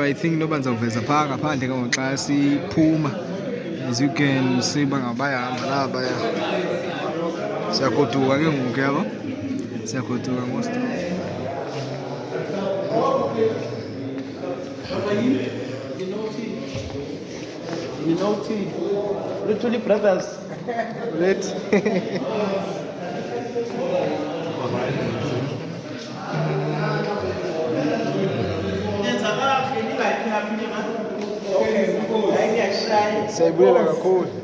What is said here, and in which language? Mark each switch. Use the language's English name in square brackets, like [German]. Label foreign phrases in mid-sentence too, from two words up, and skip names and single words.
[English] I think [Xhosa] noba ndizawuveza phaa ngaphandle xa siphuma. [English] As you can see [Xhosa] bangabaya lapha ya. Siyagoduka ke ngoku yabo. Siyagoduka most. [English] You know tea. Luthuli brothers. [Xhosa] Let's Siyabulela kakhulu.